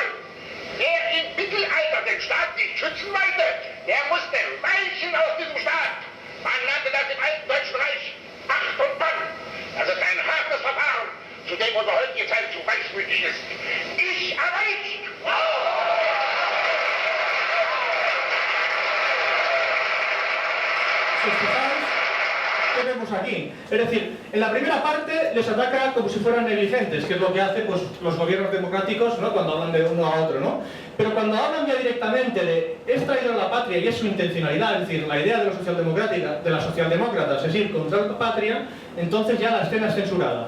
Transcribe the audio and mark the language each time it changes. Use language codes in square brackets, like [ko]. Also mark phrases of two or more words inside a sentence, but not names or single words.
[de] Wer im Mittelalter den Staat nicht schützen wollte, der musste weichen aus diesem Staat. Man nannte das im alten Deutschen Reich Acht und Bann. Das ist ein hartes Verfahren, zu dem unsere heutige Zeit zu reichsmütig ist. Ich aber nicht. [es] ¿Qué vemos aquí? Es decir, en la primera parte les ataca como si fueran negligentes, que es lo que hacen pues, los gobiernos democráticos, ¿no? Cuando hablan de uno a otro, ¿no? Pero cuando hablan ya directamente de es traidor a la patria y es su intencionalidad, es decir, la idea de los socialdemócratas es ir contra la patria, entonces ya la escena es censurada.